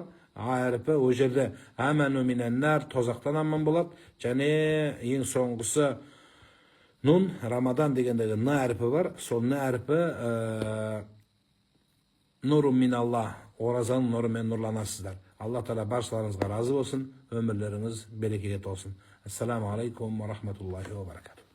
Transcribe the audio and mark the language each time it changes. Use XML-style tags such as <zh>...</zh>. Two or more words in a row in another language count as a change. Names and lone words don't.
<kk>Әріпі о жерде әмәну минәннәр, тозақтан аман болады. Және ең соңғысы нун, Рамадан дегендегі н әріпі бар. Сол н әріпі нұру мин Алла, оразаның нұрымен нұрланасыздар.</kk> <uz>Alloh taolo barchalariңizga rozi bo'lsin,</uz> <tr>ömürleriniz bereketli olsun.</tr> <ar>السلام عليكم ورحمة الله وبركاته.</ar>